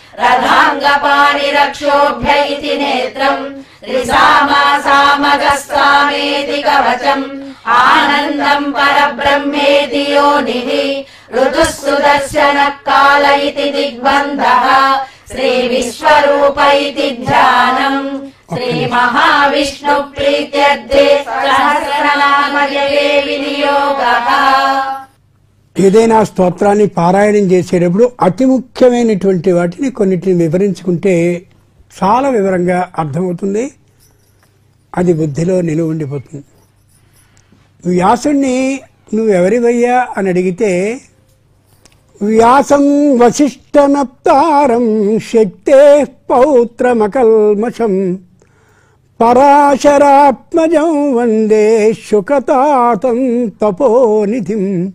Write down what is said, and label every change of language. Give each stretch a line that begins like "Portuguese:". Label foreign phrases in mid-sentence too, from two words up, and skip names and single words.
Sanskrit: रथाङ्गपाणिरक्षोभ्य इति नेत्रम् त्रिसामा सामगस्तामेति कवचम् आनन्दम् परब्रह्मेति योनिः ऋतुः सुदर्शनः काल इति दिग्बन्धः श्री विश्वरूप इति ध्यानम् श्री महाविष्णु प्रीत्यर्थे सहस्रनाम जपे विनियोगः
Telugu: ఏదైనా స్తోత్రాన్ని పారాయణం చేసేటప్పుడు అతి ముఖ్యమైనటువంటి వాటిని కొన్నిటిని వివరించుకుంటే చాలా వివరంగా అర్థమవుతుంది, అది బుద్ధిలో నిలువ ఉండిపోతుంది. వ్యాసుణ్ణి నువ్వెవరివయ్యా అని అడిగితే
Sanskrit: వ్యాసం వశిష్ఠనప్తారం శక్తే పౌత్రమకల్మషం పరాశరాత్మజం వందే శుకతాతం తపోనిధిం.